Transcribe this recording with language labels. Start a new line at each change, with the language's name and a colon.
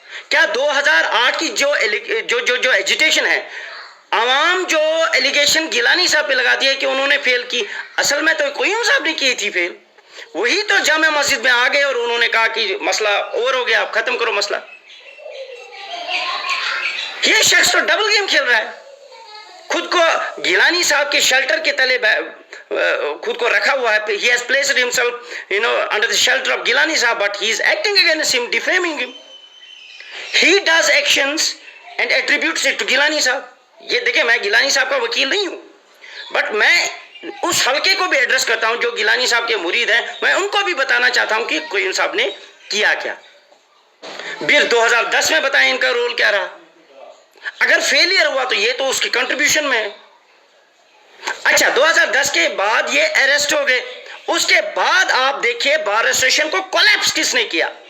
Hindi: क्या 2008 की जो एजिटेशन है, आवाम जो एलिगेशन गिलानी साहब पे लगाती है कि उन्होंने फेल की, असल में तो क़य्यूम साहब ने की थी फेल। वही तो जामा मस्जिद में आ गए और उन्होंने कहा कि मसला ओवर हो गया, आप खत्म करो मसला। ये शख्स तो डबल गेम खेल रहा है, खुद को गिलानी साहब के शेल्टर के तले खुद को रखा हुआ है।
English: he has placed himself, under the shelter of Gilani Sahab, but he is acting against him, defaming him. He does actions and attributes it to Gilani Sahab.
Hindi: ये देखिए, मैं गिलानी साहब का वकील नहीं हूं, बट मैं उस हल्के को भी एड्रेस करता हूं जो गिलानी साहब के मुरीद हैं। मैं उनको भी बताना चाहता हूं कि क़य्यूम साहब ने किया क्या। फिर 2010 में बताएं इनका रोल क्या रहा। अगर फेलियर हुआ तो ये तो उसकी कंट्रीब्यूशन में है। अच्छा, 2010 के बाद ये अरेस्ट हो गए, उसके बाद आप देखिए बार एसोसिएशन को कोलैप्स किसने किया?